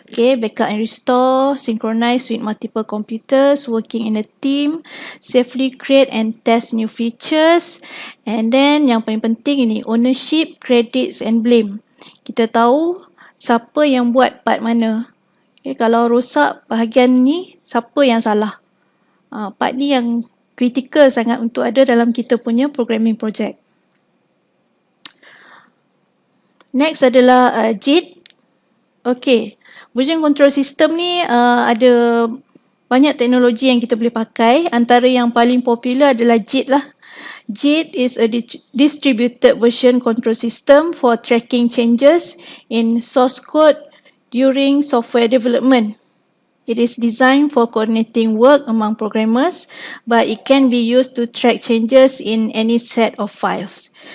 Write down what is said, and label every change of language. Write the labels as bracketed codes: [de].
[en] Okay, backup and restore, synchronize with multiple computers, working in a team, safely create and test new features. And then [ms] yang paling penting ini, [en] ownership, credits and blame. [ms] Kita tahu siapa yang buat part mana. Okay, kalau rosak bahagian ni, siapa yang salah. Part ni yang kritikal sangat untuk ada dalam kita punya programming project. Next adalah JIT. Okay, version control system ni ada banyak teknologi yang kita boleh pakai. Antara yang paling popular adalah JIT lah. [en] JIT is a distributed version control system for tracking changes in source code during software development. It is designed for coordinating work among programmers, but it can be used to track changes in any set of files.